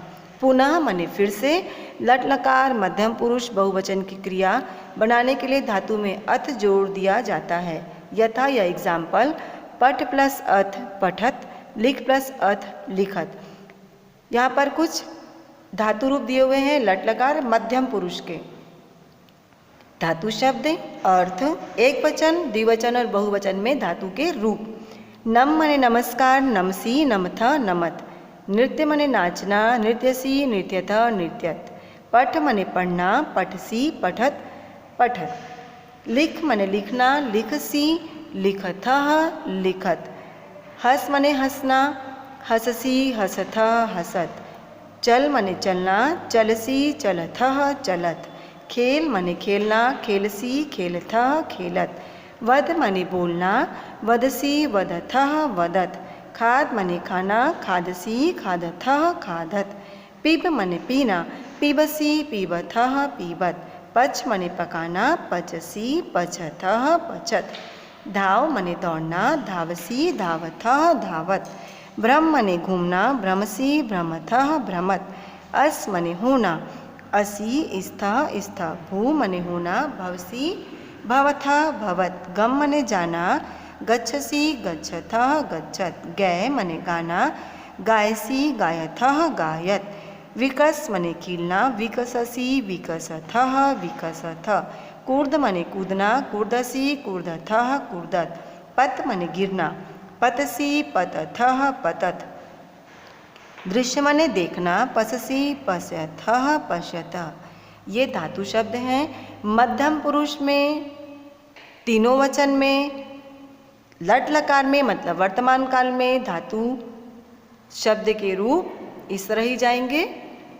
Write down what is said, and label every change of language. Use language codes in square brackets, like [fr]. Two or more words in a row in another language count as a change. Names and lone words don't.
[hi] पुनः माने फिर से, लट लकार मध्यम पुरुष बहुवचन की क्रिया बनाने के लिए धातु में अथ जोड़ दिया जाता है, यथा या एग्जाम्पल, पठ प्लस अथ पठत, लिख प्लस अथ लिखत। यहाँ पर कुछ धातु रूप दिए हुए हैं लट लकार मध्यम पुरुष के। धातु शब्द अर्थ एक वचन, द्विवचन और बहुवचन में धातु के रूप। [sa] नम मने नमस्कार, नमसी, नमथ, नमत। नृत्य मने नाचना, नृत्यसी, नृत्यथ, नृत्यत। पठ मने पढ़ना, पठसी, पठत, पठत। लिख मने लिखना, लिखसी, लिखथ, लिखत। हंस मने हंसना, हंससी, हंसथ, हंसत। चल मने चलना, चलसी, चलथ, चलत। खेल मने खेलना, खेलसी, खेलथ, खेलत। वद मने बोलना, वदसी, वदथ, वदत। [hi] खाद मने खाना, [sa] खादसी, खादथ, खादत। पीब मने पीना, पीबसी, पीबथ, पीबत। पच मने पकाना, पचसी, पचथ, पचत। धाव मने दौड़ना, धावसी, धावथ, धावत। भ्रम मने घूमना, भ्रमसी, भ्रमथ, भ्रमत। अस मने होना, असी, स्थ, स्थ। भू मने होना, भवसी, भवथ, भवत। [hi] गम मने जाना, [sa] गच्छसी, गच्छथ, गच्छत। गय मने गाना, गायसी, गायथ, गायत। विकस मने खिलना, विकससी, विकसथ, विकसथ। कूर्द मने कूदना, कूर्दसी, कूर्दथ, कूर्दत। पत मने गिरना, पतसी, पतथ, पतत। दृश्य मने देखना, पससी, पश्यथ, पश्यत। [hi] ये धातु शब्द हैं मध्यम पुरुष में, तीनों वचन में, लट लकार में मतलब वर्तमान काल में धातु शब्द के रूप इस तरह ही जाएंगे।